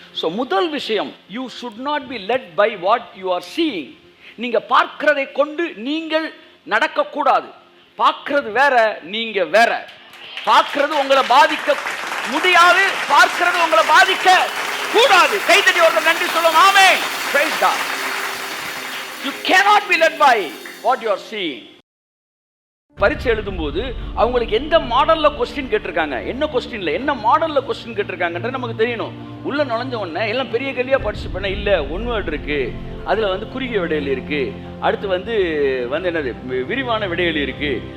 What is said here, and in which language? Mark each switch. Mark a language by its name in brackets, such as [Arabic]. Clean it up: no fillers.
[Tamil] So முதல் விஷயம், you should not be led by what you are seeing. நீங்கள் பார்க்கிறதை கொண்டு நீங்கள் நடக்கக்கூடாது. பார்க்கறது வேற, நீங்கள் வேற. பார்க்கறது உங்களை பாதிக்க முடியாது, பார்க்கிறது உங்களை பாதிக்க கூடாது. கைதடி ஒரு நன்றி சொல்லுங்க. ஆமென். [English] Praise God. You cannot be led by what you are seeing. [Tamil] பரீட்சை எழுதும்போது அவங்களுக்கு எந்த மாடலில் கொஸ்டின் கேட்டிருக்காங்க, என்ன கொஸ்டினில் என்ன மாடலில் கொஸ்டின் கேட்டிருக்காங்கன்றது நமக்கு தெரியணும். உள்ளே நுழைஞ்ச உடனே எல்லாம் பெரிய கேள்வியாக படிச்சு பண்ண இல்லை, ஒன் வேர்டு இருக்குது, அதில் குறுகிய விடையல் இருக்குது, அடுத்து என்னது விரிவான விடையல் இருக்குது.